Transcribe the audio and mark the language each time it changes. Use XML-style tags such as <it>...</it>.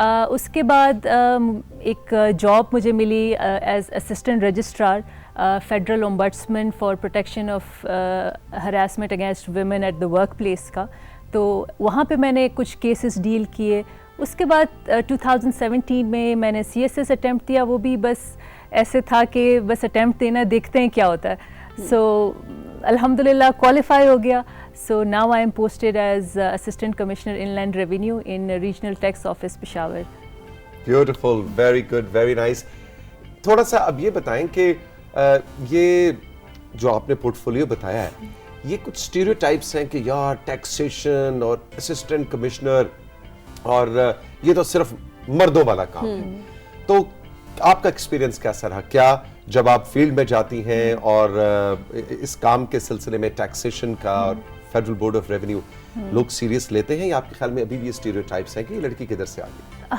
<ur>اس کے بعد ایک جاب مجھے ملی as assistant registrar federal اومبڈسمن for protection of harassment against women at the work place کا. تو وہاں پہ میں نے کچھ کیسز ڈیل کیے. اس کے بعد 2017 میں نے CSS اٹیمپٹ دیا, وہ بھی بس ایسے تھا کہ بس اٹیمپٹ دینا, دیکھتے ہیں کیا ہوتا ہے. سو الحمدللہ کوالیفائی ہو گیا.</ur> <en>So now I am posted as Assistant Commissioner Inland Revenue in Regional Tax Office Peshawar. Beautiful, very good, very nice.</en> <ur>تھوڑا سا اب یہ بتائیں کہ یہ جو آپ نے پورٹ فولیو بتایا ہے, یہ کچھ اسٹیریوٹائپس ہیں کہ یار ٹیکسیشن اور اسسٹنٹ کمشنر اور یہ تو صرف مردوں والا کام ہے. تو آپ کا ایکسپیرینس کیسا رہا؟ کیا جب آپ فیلڈ میں جاتی ہیں اور اس کام کے سلسلے میں ٹیکسیشن کا اور فیڈرل بورڈ آف ریونیو لوگ سیریس لیتے ہیں, یا آپ کے خیال میں ابھی بھی یہ اسٹیریوٹائپس ہیں کہ یہ لڑکی کدھر سے آ گئی؟</ur>